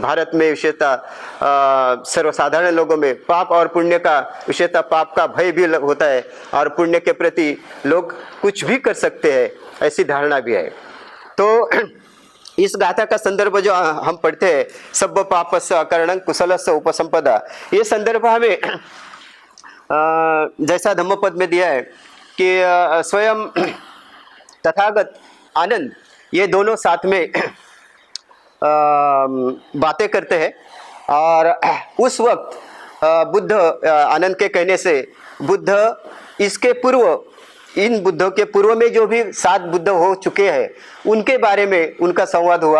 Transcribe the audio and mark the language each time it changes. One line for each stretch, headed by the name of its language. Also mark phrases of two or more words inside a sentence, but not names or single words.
Hindi: भारत में विशेषतः सर्वसाधारण लोगों में पाप और पुण्य का विशेषतः पाप का भय भी होता है और पुण्य के प्रति लोग कुछ भी कर सकते हैं, ऐसी धारणा भी है। तो इस गाथा का संदर्भ जो हम पढ़ते हैं,
Pali: सब पापस्य अकरणं कुशलस्य उपसंपदा,
Hindi: ये संदर्भ हमें जैसा धम्मपद में दिया है कि स्वयं तथागत आनंद ये दोनों साथ में बातें करते हैं। और उस वक्त बुद्ध आनंद के कहने से बुद्ध इसके पूर्व, इन बुद्धों के पूर्व में जो भी 7 बुद्ध हो चुके हैं उनके बारे में उनका संवाद हुआ।